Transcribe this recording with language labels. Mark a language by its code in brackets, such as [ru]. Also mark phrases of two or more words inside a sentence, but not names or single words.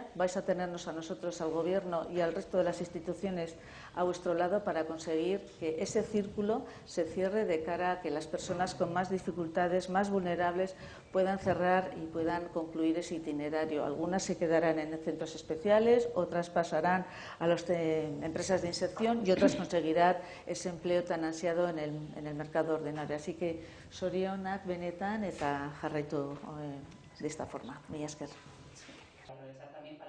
[es] Vais a tenernos a nosotros, al Gobierno y al resto de las instituciones a vuestro lado para conseguir que ese círculo se cierre de cara a que las personas con más dificultades, más vulnerables, puedan cerrar y puedan concluir ese itinerario. Algunas se quedarán en centros especiales, otras pasarán a las empresas de inserción y otras conseguirán ese empleo tan ansiado en el mercado ordinario. Así que, [eu] zorionak benetan eta jarraitu [es] de esta forma. [eu] Mila esker.